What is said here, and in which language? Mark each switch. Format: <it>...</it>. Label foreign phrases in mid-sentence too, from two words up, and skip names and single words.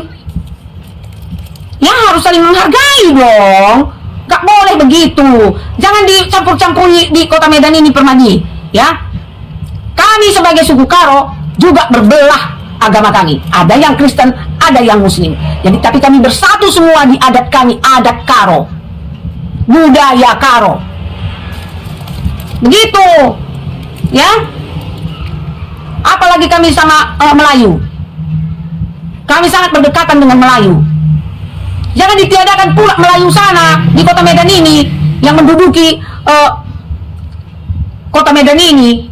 <id>Ya harus saling menghargai dong. Gak boleh begitu. Jangan dicampur-campuri di Kota Medan ini Permadi. Ya. Kami sebagai suku Karo juga berbelah agama kami. Ada yang Kristen, ada yang Muslim. Jadi tapi kami bersatu semua di adat kami, adat Karo. Budaya Karo. Begitu. Ya. Apalagi kami sama Melayu. Kami sangat berdekatan dengan Melayu. Jangan ditiadakan pula Melayu sana di Kota Medan ini yang menduduki Kota Medan ini.</id>